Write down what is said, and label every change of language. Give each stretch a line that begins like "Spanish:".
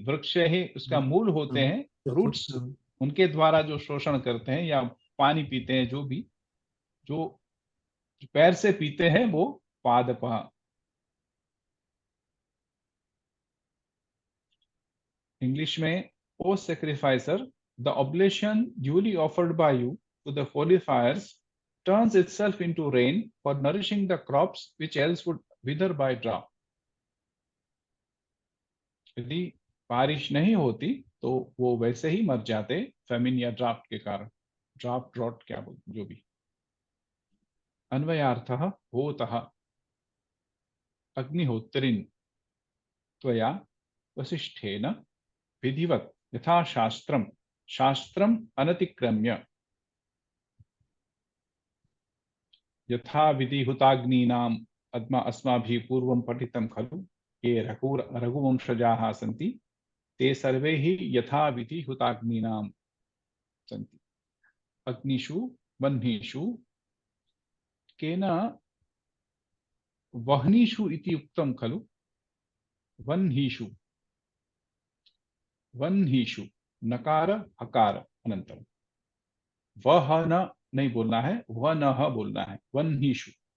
Hindi: वृक्ष है उसका मूल होते हैं रूट्स, उनके द्वारा जो शोषण करते हैं या पानी पीते हैं, जो भी जो पैर से पीते हैं वो पादपः। इंग्लिश में,
English: O sacrificer, the oblation duly offered by you to the fortifiers turns itself into rain for nourishing the crops which else would wither by drought.
Hindi: यदि बारिश नहीं होती तो वो वैसे ही मर जाते फेमिन या ड्राफ्ट के कारण, ड्रॉट क्या बोलते जो भी।
Sanskrit: अन्वयार्थः होतः अग्निहोत्रिन् त्वया वसिष्ठेन विधिवत् यथा शास्त्रम् अनतिक्रम्य यथा विधिहुताग्नीनाम् अस्माभिः पूर्वं पठितं खलु ये रघुवंशजाः सन्ति ते सर्वे हि यथा विधिहुताग्नीनां सन्ति। अग्निषु वह्निषु केन वह्निषु इति उक्तं खलु, वह्निषु नकार हकार अनंतरम,
Hindi: वह न नहीं बोलना है,
Sanskrit: वह न बोलना है, वह्निषु।